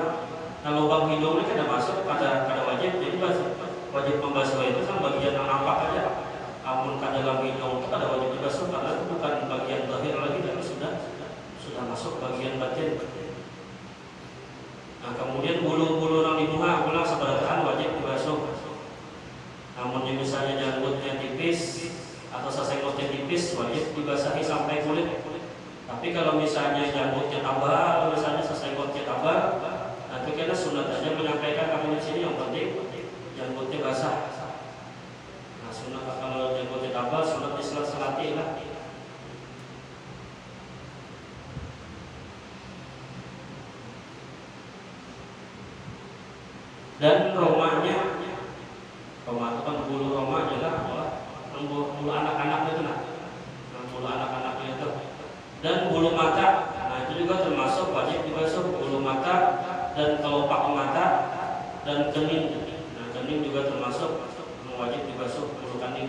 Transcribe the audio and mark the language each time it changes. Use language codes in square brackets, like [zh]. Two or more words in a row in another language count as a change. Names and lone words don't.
[id] Nah, lubang hidung ini kan masuk pada wajib, jadi wajib membasuh itu kan bagian yang nampak aja. Amun ke dalam hidung itu pada wajib dibasuh karena itu bukan bagian zahir lagi, tapi sudah masuk bagian batin. Nah, kemudian bulu-bulu yang di muka pulang sebelahan wajib dibasuh. Namun misalnya janggutnya tipis atau sesenggotnya tipis wajib dibasahi sampai kulit. Tapi kalau misalnya janggutnya tabal, misalnya sesenggotnya tabal, nanti kita sunat aja menyampaikan kamu di sini yang penting janggutnya basah. Nah, sunat kalau janggutnya tabal sunat diselat-selati lah. Dan romahnya, romah itu kan bulu romah adalah bulu anak-anak itu bulu anak-anaknya itu. Dan bulu mata, nah itu juga termasuk wajib dibasuh. Bulu mata dan kelopak mata dan kening. Nah, kening juga termasuk wajib dibasuh, bulu kening.